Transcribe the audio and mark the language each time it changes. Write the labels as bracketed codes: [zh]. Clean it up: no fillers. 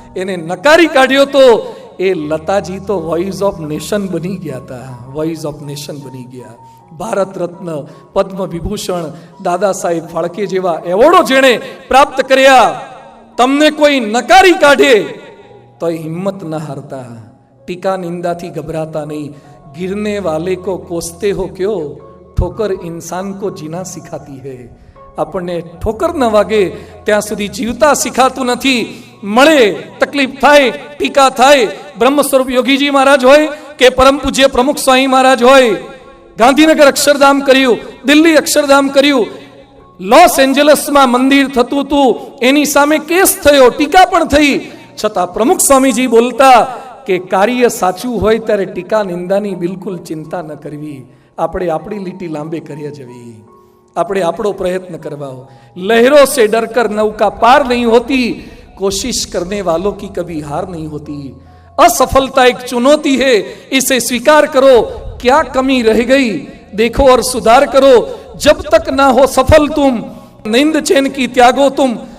[gu] એને નકારી કાઢ્યો તો એ લતાજી તો વોઇસ ઓફ નેશન બની ગયા હતા, વોઇસ ઓફ નેશન બની ગયા. ભારત રત્ન, પદ્મ વિભૂષણ, દાદા સાહેબ ફાળકે જેવા એવોર્ડો જેણે પ્રાપ્ત કર્યા. તમને કોઈ નકારી કાઢે તો હિંમત ન હારતા, ટીકા નિંદાથી ગભરાતા નહીં. [hi] गिरने वाले को कोसते हो क्यों, ठोकर इंसान को जीना सिखाती है. [gu] આપણને ઠોકર ન વાગે ત્યાં સુધી જીવતા શીખાતું નથી. મળે તકલીફ થાય, ટીકા થાય. બ્રહ્મ સ્વરૂપ યોગીજી મહારાજ હોય કે પરમ પૂજ્ય પ્રમુખ સ્વામી મહારાજ હોય, ગાંધીનગર અક્ષરધામ કર્યું, દિલ્હી અક્ષરધામ કર્યું, લોસ એન્જલસમાં મંદિર થતું હતું, એની સામે કેસ થયો, ટીકા પણ થઈ. છતાં પ્રમુખ સ્વામીજી બોલતા કે કાર્ય સાચું હોય ત્યારે ટીકા નિંદાની બિલકુલ ચિંતા ન કરવી. આપણે આપણી લીટી લાંબે કરી જવી, આપણે આપણો પ્રયત્ન કરવા. [hi] લહેરોं से डरकर नौका पार नहीं होती, कोशिश करने वालों की कभी हार नहीं होती. असफलता एक चुनौती है, इसे स्वीकार करो. क्या कमी रह गई देखो और सुधार करो. जब तक ना हो सफल तुम, नींद चैन की त्यागो तुम.